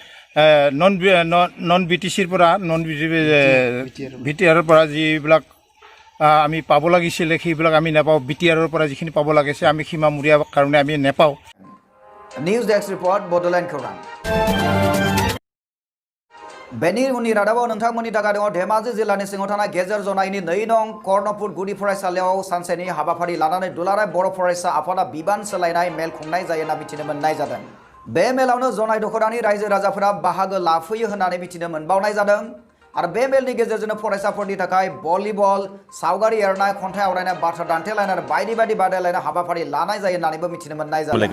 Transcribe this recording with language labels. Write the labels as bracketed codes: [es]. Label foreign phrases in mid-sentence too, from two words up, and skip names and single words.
[as] নন BTCৰ পৰা নন BTRৰ পৰা যিবিলাক আমি পাব লাগিছিলে সেইবিলাক আমি নাপাওঁ BTRৰ পৰা যিখিনি পাব লাগিছে আমি সীমামূৰীয়া কাৰণে আমি নাপাওঁ। [en] News desk report বডোল্যান্ড खौरां। [brx] बेनि उननि रादाबाव नोंथांमोननि थाखाय दङ धेमाजि जिल्लानि सिङाव थानाय गेजेर जनायनि 2 नं कर्णपुर गुदि फरायसालियाव सानसेनि हाबाफारि लानानै दुलाराय बर' फरायसा आफादा बिबान सोलायनाय मेल खुंनाय जायो होनना मिथिनो मोननाय जादों। बे मेलावनो जनाय दखरानि रायजो राजाफोरा बाहागो लाफैयो होननानै मिथिनो मोनबावनाय जादों आरो बे मेलनि गेजेरजोंनो फरायसाफोरनि थाखाय भलिबल सावगारि एरनाय खन्थाइ आवरायनाय बाथ्रा दान्थेलायनाय आरो बायदि बायदि बादायलायनाय हाबाफारि लानाय जायो होननानैबो मिथिनो मोननाय जादों।